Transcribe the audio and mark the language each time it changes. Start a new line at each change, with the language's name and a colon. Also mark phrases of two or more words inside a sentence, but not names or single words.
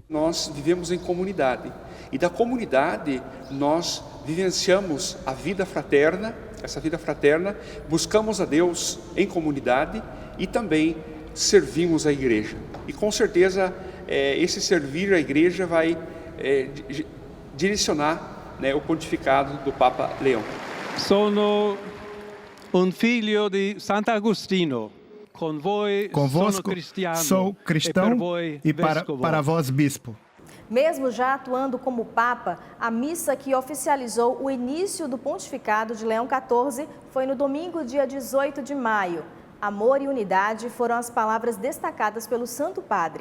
Portuguese: Nós vivemos em comunidade e da comunidade nós vivenciamos a vida fraterna, essa vida fraterna, buscamos a Deus em comunidade e também servimos a Igreja. E com certeza esse servir a Igreja vai direcionar, né, o pontificado do Papa Leão.
Italian: Sono un figlio di Sant'Agostino.
Portuguese: Convosco sou cristão e para vós bispo. Mesmo já atuando como Papa, a missa que oficializou o início do pontificado de Leão XIV foi no domingo, dia 18 de maio. Amor e unidade foram as palavras destacadas pelo Santo Padre.